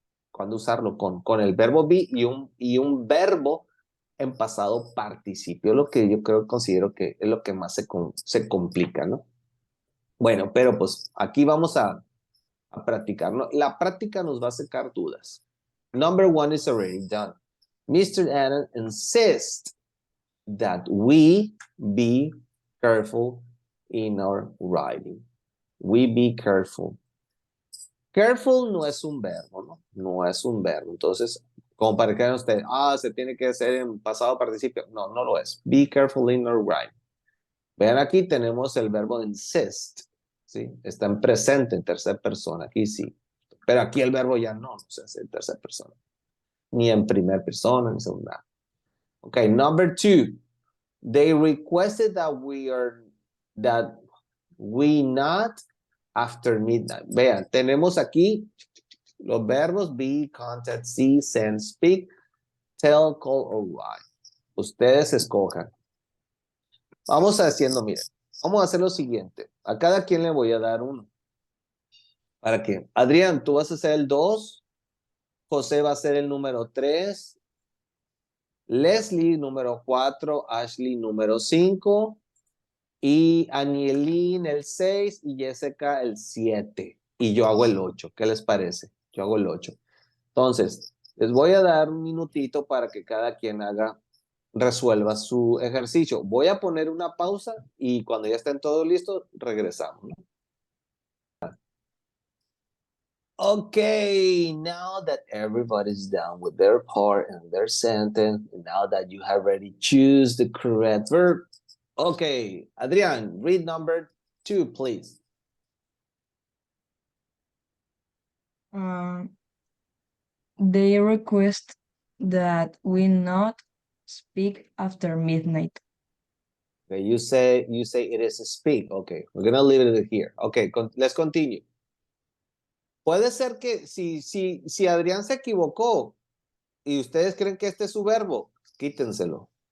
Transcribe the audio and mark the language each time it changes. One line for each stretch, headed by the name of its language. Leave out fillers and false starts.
Spanish: ¿Cuándo usarlo con el verbo be y un verbo en pasado participio? Lo que yo creo, considero que es lo que más se complica, ¿no? Bueno, pero pues aquí vamos a practicar, ¿no? La práctica nos va a sacar dudas.
English: Number one is already done. Mr. Allen insists that we be careful in our writing. We be careful.
Spanish: Careful no es un verbo, ¿no? No es un verbo. Entonces, como para que vean ustedes, se tiene que hacer en pasado participio. No, no lo es.
English: Be careful in your writing.
Spanish: Vean aquí tenemos el verbo insist, ¿sí? Está en presente, en tercera persona, aquí sí. Pero aquí el verbo ya no se hace en tercera persona. Ni en primera persona, ni en segunda.
English: Okay, number two. They requested that we not after midnight.
Spanish: Vean, tenemos aquí los verbos
English: be, contact, see, send, speak, tell, call, or write.
Spanish: Ustedes escojan. Vamos haciendo, miren, vamos a hacer lo siguiente. A cada quien le voy a dar uno. ¿Para qué? Adrián, tú vas a ser el 2, José va a ser el número 3, Leslie número 4, Ashley número 5 y Anielín el 6 y Jessica el 7. Y yo hago el 8. ¿Qué les parece? Yo hago el 8. Entonces, les voy a dar un minutito para que cada quien resuelva su ejercicio. Voy a poner una pausa y cuando ya estén todos listos, regresamos, ¿no?
English: Okay, now that everybody's done with their part and their sentence, now that you have already choose the correct verb, okay, Adrian, read number 2, please. They request that we not speak after midnight. Okay, you say it is a speak. Okay, we're gonna leave it here. Okay, let's continue.
Spanish: Puede ser que si Adrián se equivocó y ustedes creen que este es su verbo, quítenselo.